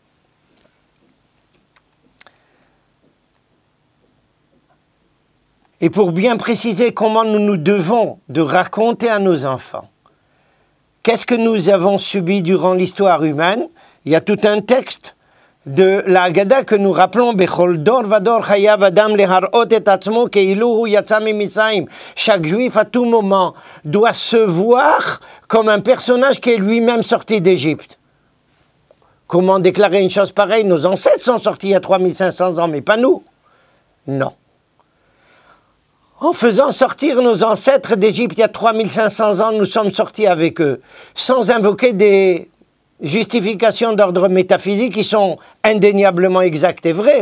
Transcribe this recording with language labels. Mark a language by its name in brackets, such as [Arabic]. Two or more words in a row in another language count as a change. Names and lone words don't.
[French] Et pour bien préciser comment nous nous devons de raconter à nos enfants, qu'est-ce que nous avons subi durant l'histoire humaine? Il y a tout un texte de la Haggadah que nous rappelons [Hebrew] בכל דור ודור חייב אדם להראות את עצמו כאילו הוא יצא ממצרים. [French] Chaque juif à tout moment doit se voir comme un personnage qui est lui-même sorti d'Égypte. Comment déclarer une chose pareille? Nos ancêtres sont sortis il y a 3500 ans, mais pas nous. Non. En faisant sortir nos ancêtres d'Égypte il y a 3500 ans, nous sommes sortis avec eux, sans invoquer des justifications d'ordre métaphysique qui sont indéniablement exactes et vraies.